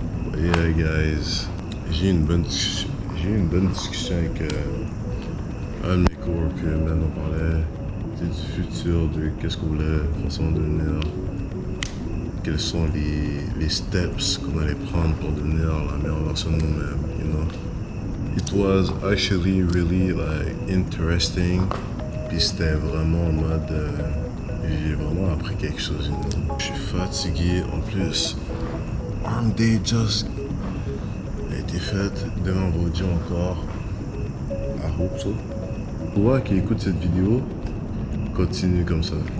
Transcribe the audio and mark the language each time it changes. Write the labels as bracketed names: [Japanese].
[French] But yeah, guys, j'ai eu une bonne discussion avec un de mes coworkers, man. On parlait du futur, de qu'est-ce qu'on voulait façon de devenir. Quels sont les steps qu'on allait prendre pour devenir la meilleure version de nous-mêmes, you know. [English] It was actually really like interesting. [French] Puis c'était vraiment en mode, j'ai vraiment appris quelque chose, you know. Je suis fatigué, en plus, Arm Day just a été faite, demain vendredi encore. [English] I hope so. [French] Toi qui écoutes cette vidéo, continue comme ça.